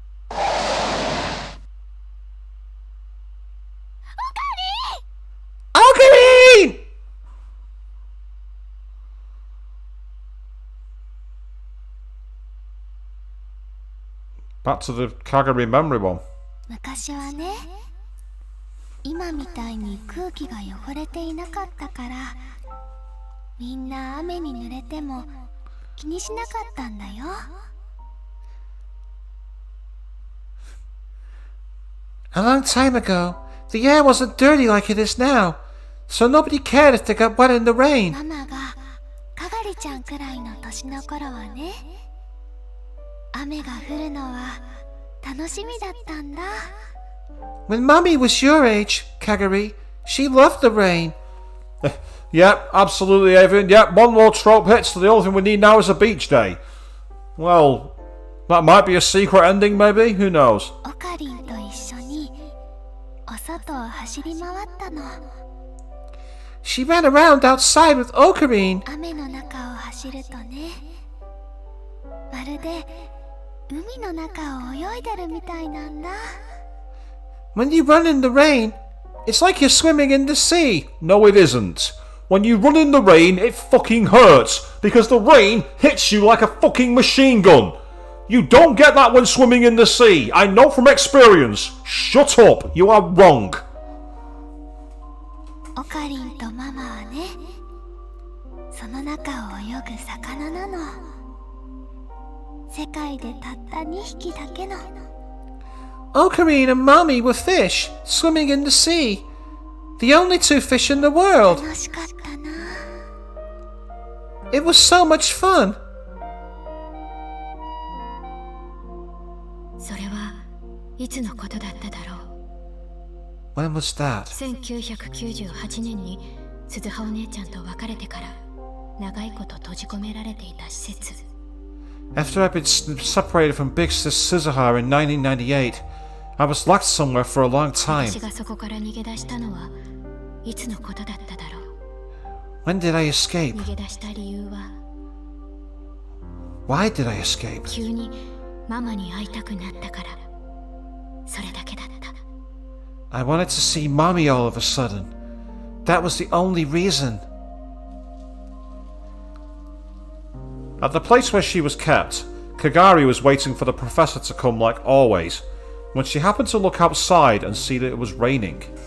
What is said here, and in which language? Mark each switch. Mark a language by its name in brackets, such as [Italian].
[English] Okari! Back to the Kagari memory one. [Japanese] 昔はね今みたいに空気が汚れていなかったからみんな雨に濡れても気にしなかったんだよ [English] A long time ago, the air wasn't dirty like it is now, so nobody cared if they got wet in the rain. [Japanese] ママがかがりちゃんくらいの年の頃はね雨が降るのは楽しみだったんだ [English] When Mummy was your age, Kagari, she loved the rain. Yep, absolutely, Evan. Yep, one more trope hit, so the only thing we need now is a beach day. Well, that might be a secret ending, maybe? Who knows? [Japanese] オカリンと一緒にお外を走り回ったの [English] She ran around outside with Ocarine. [Japanese] 雨の中を走るとねまるで海の中を泳いでるみたいなんだ [English] When you run in the rain, it's like you're swimming in the sea. No, it isn't. When you run in the rain, it fucking hurts, because the rain hits you like a fucking machine gun. You don't get that when swimming in the sea. I know from experience. Shut up. You are wrong. [Japanese] オカリンとママはねその中を泳ぐ魚なの世界でたった2匹だけの [English] Ocarine and Mommy were fish, swimming in the sea. The only two fish in the world. [Japanese] 楽しかったな [English] It was so much fun. [Japanese] それはいつのことだっただろう [English] When was that? [Japanese] 1998年に鈴葉お姉ちゃんと別れてから長いこと閉じ込められていた施設 [English] After I'd been separated from Big Sis Suzuha in 1998, I was locked somewhere for a long time. [Japanese] 私がそこから逃げ出したのはいつのことだっただろう [English] When did I escape? [Japanese] 逃げ出した理由は [English] Why did I escape? [Japanese] 急にママに会いたくなったからそれだけだった [English] I wanted to see Mommy all of a sudden. That was the only reason. At the place where she was kept, Kagari was waiting for the professor to come like always, when she happened to look outside and see that it was raining.